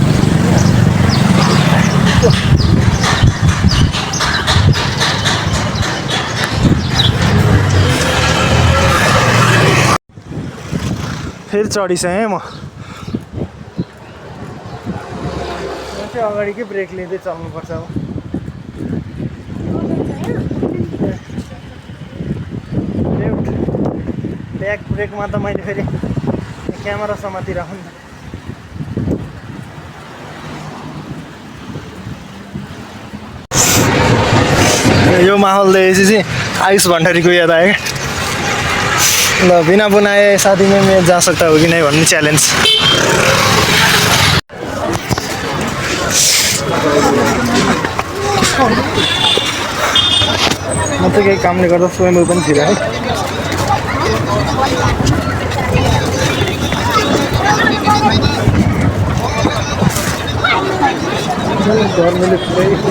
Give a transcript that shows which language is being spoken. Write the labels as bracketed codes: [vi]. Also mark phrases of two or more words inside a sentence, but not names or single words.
[ne] फेरि चढिसकेँ म चाहिँ अगाडिकै ब्रेक लिँदै चल्नुपर्छ अब [en] left back [ne] ब्रेकमा त मैले फेरि क्यामेरा समातिराखौँ नि यो माहौल देखेपछि चाहिँ आयुष भण्डारीको याद आयो क्या ल [hi] बिना बनाए शादी में मैं जा सकता हो कि नहीं [ne] भन्ने च्यालेन्ज म चाहिँ केही कामले गर्दा स्वयं पनि थिएँ है गर्मीले पुरै